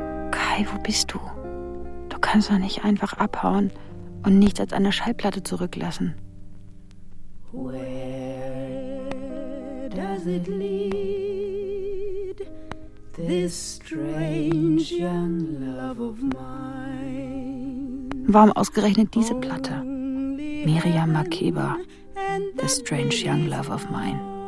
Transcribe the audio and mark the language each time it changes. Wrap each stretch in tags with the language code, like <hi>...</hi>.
<de>Kai, wo bist du? Du kannst doch nicht einfach abhauen und nichts als eine Schallplatte zurücklassen.</de> <en>Where does it lead, this strange young love of mine?</en> <de>Warum ausgerechnet diese Platte? Miriam Makeba,</de> <en>this strange young love of mine.</en>